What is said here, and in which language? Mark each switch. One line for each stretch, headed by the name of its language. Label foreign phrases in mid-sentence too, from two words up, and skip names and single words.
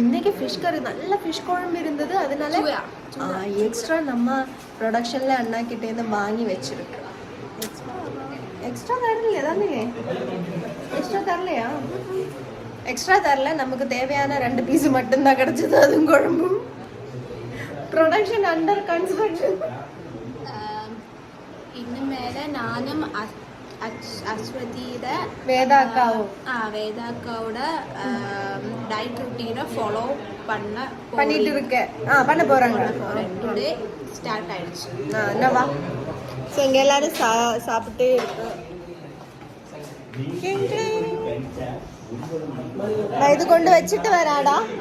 Tamil: இன்றைக்கி
English: fish curry,
Tamil: நல்ல ஃபிஷ் குழம்பு இருந்தது. அதனால எக்ஸ்ட்ரா நம்ம ப்ரொடக்ஷனில் அண்ணா கிட்டேருந்து வாங்கி வச்சுருக்கேன். எக்ஸ்ட்ரா தரலையா? தானே எக்ஸ்ட்ரா தரலையா? எக்ஸ்ட்ரா தரல. நமக்கு தேவையான 2 பீஸ் மட்டும்தான் கிடச்சிது, அதுவும் குழம்பும்.
English: Production under construction.
Malayalam: ഇന്ന് മേലെ ഞാനും അശ്വതിയുടെ
Tamil: வேதாக்காவோட
English: diet routine
Tamil: ஃபாலோ பண்ணிட்டு இருக்கேன். பண்ண போறாங்க. டுடே ஸ்டார்ட் ஆயிடுச்சு. என்னவா? ஸோ இங்கே எல்லாரும் சாப்பிட்டே இருக்கு. நான் இது கொண்டு வச்சுட்டு வராடா.